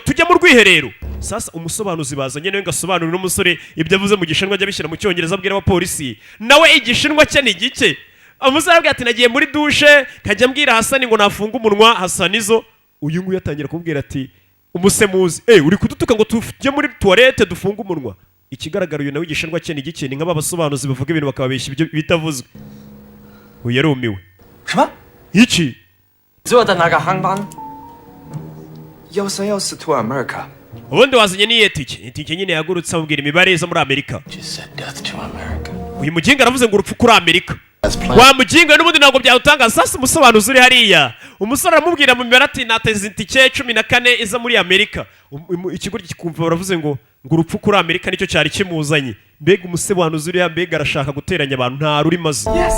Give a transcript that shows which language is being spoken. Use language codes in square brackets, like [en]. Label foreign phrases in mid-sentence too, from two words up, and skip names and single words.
[rw] tujye mu rwiherero sasa umusobanuzi bazanye nawe ngasobanurira n'umusore ibyo avuze mu gishinwa ajya bishyira mu cyongereza abwira abapolisi nawe igishinwa cye ni gike umusore arabwira ati nagiye muri dushe kajya mbwira Hasani ngo nafunga umunwa Hasanizo uyu nguyu yatangira kubwira ati umusemuzi uri kudutuka ngo tujye muri toilette dufunga umunwa ikigaragara uyu nawe igishinwa cye ni gike ni nk'aba basobanuzi bavuga ibintu bakababeshya ibyo bitavuzwe uyu yarumiwe iki [zh] 坐的那个航班1314 [en] to America. [rw] ubundi wazanye n'iyo tike nyine yagurutse amubwira imibare iza muri Amerika uyu mujinga aravuze ngo urupfu kuri Amerika wa mujinga n'ubundi ntabwo byawutanga sasa umusobanuzi uri hariya umusore aramubwira mu mibare ati nateze itike 14 iza muri Amerika ikigo kikumva baravuze ngo urupfu kuri Amerika nicyo cyari kimuzanye mbega umusobanuzi uri mbega arashaka guteranya abantu nta ruri maze